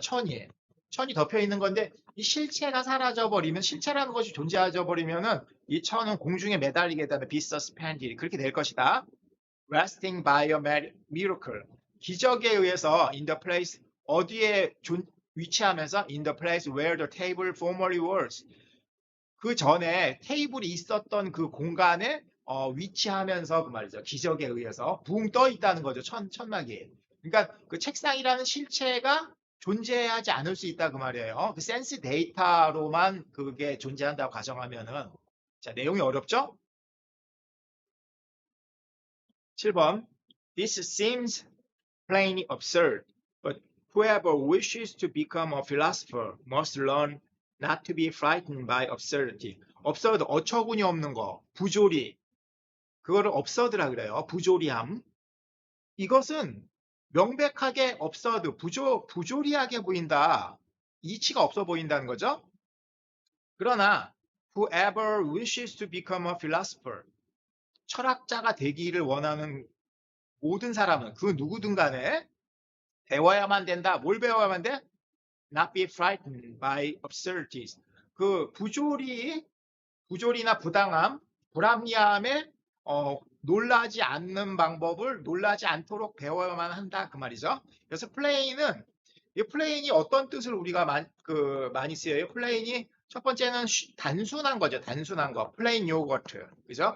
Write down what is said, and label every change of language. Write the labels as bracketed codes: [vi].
[ko] 천이 덮여 있는 건데 이 실체가 사라져 버리면 실체라는 것이 존재하져 버리면은 이 천은 공중에 매달리게 되면 [en] be suspended [ko] 그렇게 될 것이다. [en] resting by a miracle [ko] 기적에 의해서 [en] in the place [ko] 어디에 위치하면서 [en] in the place where the table formerly was [ko] 그 전에 테이블이 있었던 그 공간에 위치하면서 그 말이죠. 기적에 의해서 붕 떠 있다는 거죠. 천막이. 그러니까 그 책상이라는 실체가 존재하지 않을 수 있다 그 말이에요. 그 센스 데이터로만 그게 존재한다고 가정하면은 자 내용이 어렵죠? [en] 7번 This seems plainly absurd, but whoever wishes to become a philosopher must learn not to be frightened by absurdity. [ko] absurd 어처구니 없는 거, 부조리. 그거를 absurd라 그래요. 부조리함. 이것은 명백하게 absurd, 부조리하게 보인다. 이치가 없어 보인다는 거죠. 그러나 [en] whoever wishes to become a philosopher, [ko] 철학자가 되기를 원하는 모든 사람은 그 누구든 간에 배워야만 된다. 뭘 배워야만 돼? [en] Not be frightened by absurdities. [ko] 그 부조리나 부당함, 불합리함에 놀라지 않는 방법을 놀라지 않도록 배워야만 한다 그 말이죠. 그래서 플레인이 어떤 뜻을 우리가 많이 쓰여요? 플레인이 첫 번째는 단순한 거죠. 단순한 거. 플레인 요거트. 그죠?